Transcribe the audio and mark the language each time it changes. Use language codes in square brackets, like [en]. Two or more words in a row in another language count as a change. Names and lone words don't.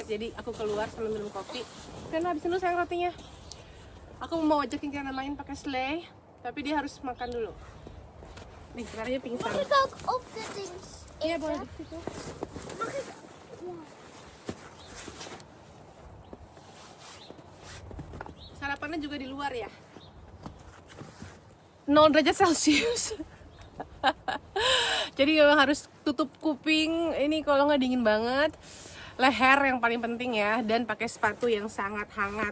[id] Jadi aku keluar sambil minum kopi. Karena habisin dulu sayang rotinya. Aku mau ajakin Kiana main pakai sleigh, tapi dia harus makan dulu. Nih, sekarang dia pingsan. [nl] Mag ik ook op de ding? [id] Iya boleh di situ. [nl] Mag ik? Ja. [id] Sarapannya juga di luar ya. 0 derajat Celcius. Jadi memang harus tutup kuping ini kalau nggak dingin banget. Leher yang paling penting ya, dan pakai sepatu yang sangat hangat.